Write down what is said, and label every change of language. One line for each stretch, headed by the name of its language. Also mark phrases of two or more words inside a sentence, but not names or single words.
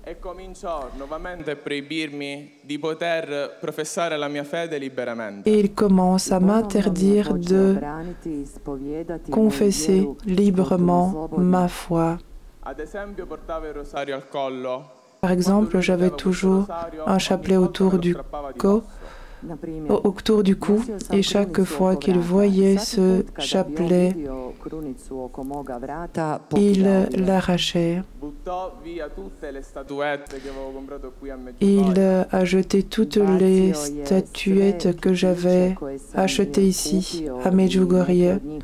Italian: e cominciò nuovamente a proibirmi di poter professare la mia fede liberamente.
French: Et il commence à m'interdire de confesser librement ma foi.
Italian: Ad esempio, portavo il rosario al collo.
French: Par exemple, j'avais toujours un chapelet autour du cou, et chaque fois qu'il voyait ce chapelet, il l'arrachait. Il a jeté toutes les statuettes que j'avais achetées ici, à Medjugorje.